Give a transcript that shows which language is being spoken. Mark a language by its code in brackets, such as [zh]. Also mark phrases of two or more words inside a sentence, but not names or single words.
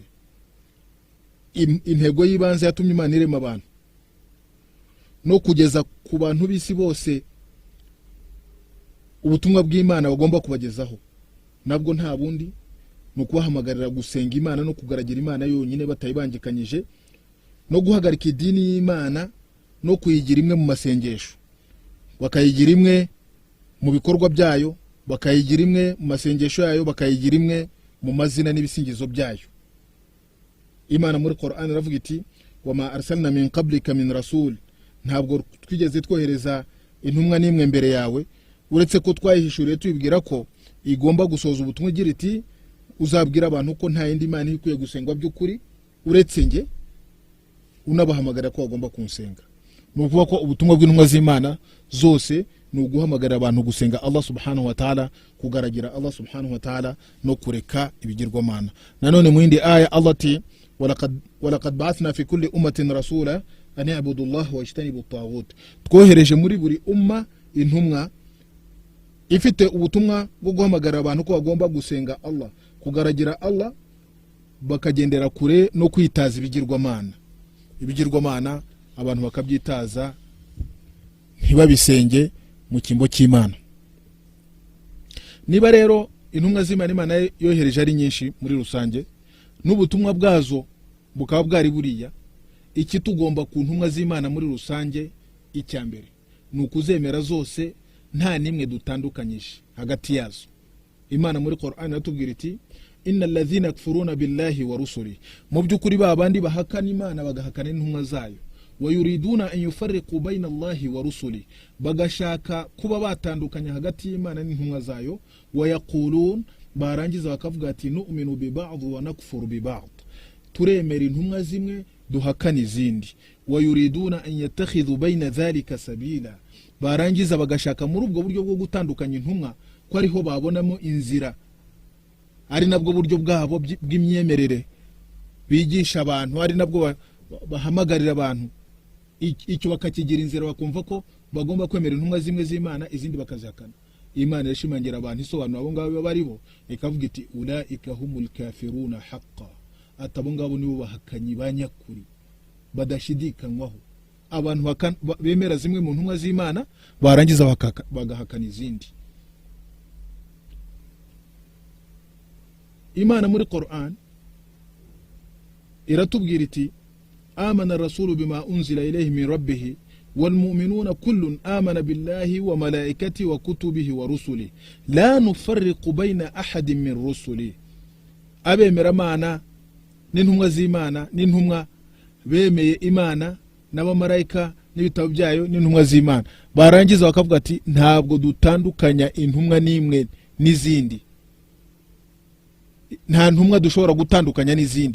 [rw] Intego y'ibanze yatumye Imana irema abantu no kugeza ku bantu b'isi bose ubutumwa bw'Imana bagomba kubagezaho, nabwo nta bundi ni ukubahamagarira gusenga Imana no kugaragira Imana yonyine batayibangikanyije, no guhagarika idini y'Imana no kuyigira imwe mu masengesho, bakayigira imwe mu bikorwa byayo, bakayigira imwe mu masengesho yayo, bakayigira imwe mu mazina n'ibisingizo byayo. Imana muri Qur'an iravuga iti [ar] وما أرسلنا من قبلك من رسول, [rw] ntabwo twigeze twohereza intumwa n'imwe mbere yawe uretse ko twayihishuriye tubibwira ko igomba gusoza ubutumwa igira iti uzabwira abantu ko nta yindi Imana ikwiye gusengwa by'ukuri uretse nge, unabahamagara ko bagomba kunsenga. Nukuvuga ko ubutumwa bw'intumwa z'Imana zose ni uguhamagara abantu gusenga Allah [ar] سبحانه وتعالى, [rw] kugaragira Allah [ar] سبحانه وتعالى [rw] no kureka ibigirwamana. Nanone mu yindi aya Allah ati [ar] ولقد بعثنا في كل أمة رسولا أن يعبدوا الله ويجتنبوا الطاغوت, [rw] twohereje muri buri umma intumwa ifite ubutumwa bwo guhamagara abantu ko bagomba gusenga Allah, kugaragira Allah, bakagendera kure no kwitaza ibigirwamana. Ibigirwamana abantu bakabyitaza ntibabisenge mu kimbo cy'Imana. Niba rero intumwa z'Imana Imana yohereje ari nyinshi muri rusange, n'ubutumwa bwazo bukaba bwari buriya, iki tugomba ku ntumwa z'Imana muri rusange, icyambere ni ukuzemera zose nta nimwe dutandukanyije hagati yazo. Imana muri Qur'an yatubwira iti [ar] إن الذين يكفرون بالله ورسل, [rw] mu byukuri babandi bahakana Imana bagahakana intumwa zayo, [ar] ويريدون أن يفرقوا بين الله ورسل, [rw] bagashaka kuba batandukanya hagati y'Imana n'intumwa zayo, wayaqulun, barangiza bakavuga ati [ar] نؤمن ب بعض ونكفر ببعض, [rw] turemera intumwa zimwe duhakana izindi, [ar] ويريدون أن يتخذوا بين ذلك سبيلا, [rw] barangiza bagashaka muri ubwo buryo bwo gutandukanya intumwa ko ariho babonamo inzira, ari nabwo buryo bwabo bw'imyemerere bigisha abantu, ari nabwo bahamagarira abantu, icyo bakakigira inzira, bakumva ko bagomba kwemera intumwa zimwe z'Imana izindi bakazihakana. Imana yashimangira abantu isobanura abo ngabo bari bo, ikavuga iti [ar] أولئك هم الكافرون حقا, [rw] atabo ngabo nibo bahakanyi banyakuri badashidikanywaho. Abantu bemera zimwe mu ntumwa z'Imana barangiza bagahakana izindi. Imana muri Qur'an iratubwira iti [ar] آمن الرسول بما أنزل إليه من ربه والمؤمنون كل آمن بالله وملائكته وكتبه ورسله لا نفرق بين أحد من رسل. [rw] Abemera Imana n'intumwa z'Imana, n'intumwa bemeye Imana n'abamarayika n'ibitabo byayo n'intumwa z'Imana, barangiza bakavuga ati ntabwo dutandukanya intumwa n'imwe n'izindi, nta ntumwa dushobora gutandukanya n'izindi.